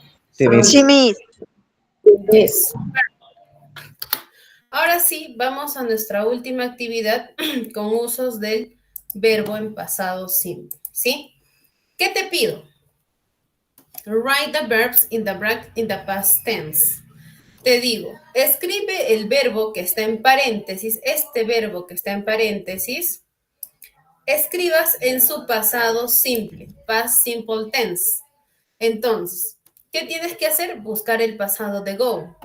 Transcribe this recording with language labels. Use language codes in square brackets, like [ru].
[es] Sí, Miss. Sí, Miss. [en] Yes. [es] Ahora sí, vamos a nuestra última actividad con usos del verbo en pasado simple, ¿sí? ¿Qué te pido? [en] Write the verbs in the past tense. [es] Te digo, escribe el verbo que está en paréntesis, este verbo que está en paréntesis, escribas en su pasado simple, [en] past simple tense. [es] Entonces, ¿qué tienes que hacer? Buscar el pasado de go.